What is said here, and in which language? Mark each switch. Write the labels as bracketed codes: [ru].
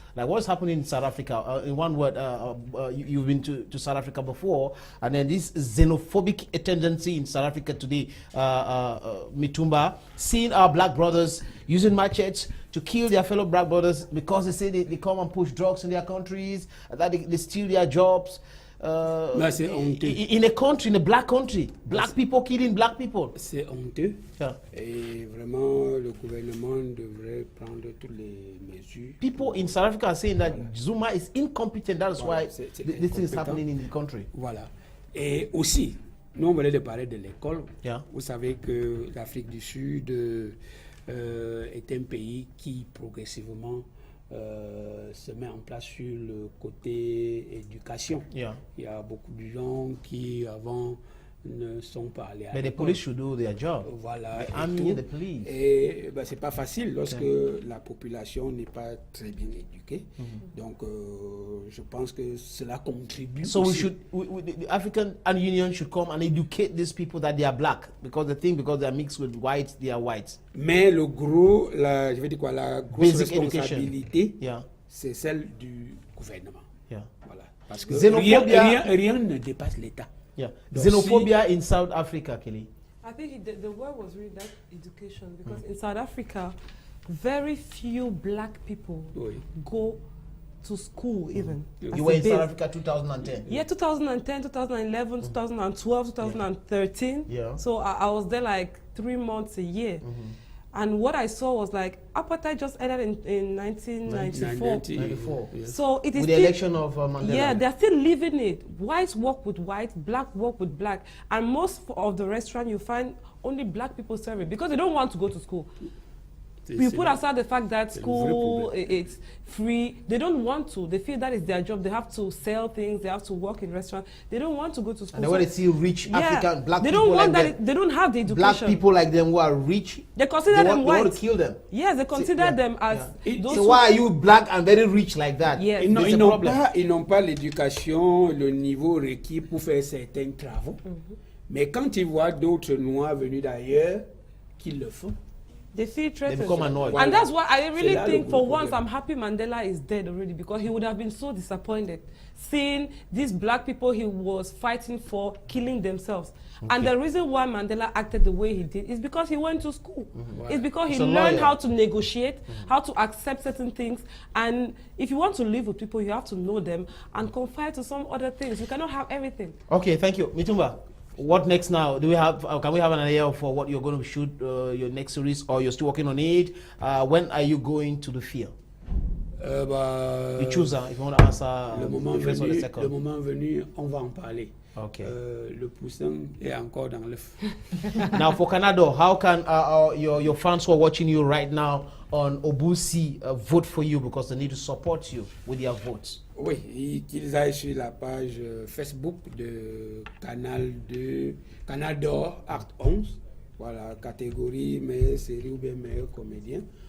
[en] Like what's happening in South Africa, in one word, you've been to South Africa before, and then this xenophobic tendency in South Africa today, Mitumba, seeing our black brothers using machetes to kill their fellow black brothers because they say they come and push drugs in their countries, that they steal their jobs. In a country, in a black country, black people killing black people. [fr] C'est honteux. Et vraiment, le gouvernement devrait prendre toutes les mesures. [en] People in South Africa are saying that Zuma is incompetent. That's why this thing is happening in the country. [fr] Voilà. Et aussi, nous on voulait de parler de l'école. Vous savez que l'Afrique du Sud est un pays qui progressivement se met en place sur le côté éducation. Il y a beaucoup de gens qui avant ne sont pas allés à l'école. Mais les [en] police should do their job. [fr] Voilà. Et c'est pas facile lorsque la population n'est pas très bien éduquée. Donc je pense que cela contribue. [en] So the African Union should come and educate these people that they are black, because they are mixed with whites, they are whites. [fr] Mais la grosse responsabilité, c'est celle du gouvernement. [en] Yeah. [fr] Voilà. Parce que [en] Xenophobia, [fr] rien ne dépasse l'État. [en] Yeah. [fr] Donc, [en] Xenophobia in South Africa, Kelly. I think the word was really that education, because in South Africa, very few black people go to school even. You were in South Africa 2010. Yeah, 2010, 2011, 2012, 2013. Yeah. So I was there like 3 months a year. And what I saw was like apartheid just ended in 1994. Yes. So it is with the still, election of Mandela. Yeah, they're still living it. Whites work with white, black work with black, and most of the restaurant you find only black people serve it because they don't want to go to school. We put aside the fact that school it's free. They don't want to. They feel that is their job. They have to sell things. They have to work in restaurants. They don't want to go to school. And then when they see rich African black they people don't want like that. They don't have the education. Black people like them who are rich, they consider them white. They want to kill them. Yes, they consider them as. Those So why are you black and very rich like that? Yes. [fr] Ils n'ont pas l'éducation, le niveau requis pour faire certains travaux. Mais quand ils voient d'autres noirs venus d'ailleurs qui le font, [en] they feel threatened. They become annoyed. And that's why I really think for once I'm happy Mandela is dead already, because he would have been so disappointed seeing these black people he was fighting for killing themselves. And the reason why Mandela acted the way he did is because he went to school. It's because he learned how to negotiate, how to accept certain things. And if you want to live with people, you have to know them and confide to some other things. You cannot have everything. Okay, thank you. Mitumba, what next now? Do we have? Can we have an idea for what you're going to shoot your next series, or you're still working on it? When are you going to the field? You choose if you want to answer the first or the second. [fr] Le moment venu, on va en parler. [en] Okay. [fr] Le poussin est encore dans l'œuf. [en] Now for Canada, how can your fans who are watching you right now on Obusi vote for you, because they need to support you with their votes? [fr] Oui, qu'ils aillent sur la page Facebook de Canal d'Or Art 11. Voilà, catégorie meilleure série ou bien meilleur comédien.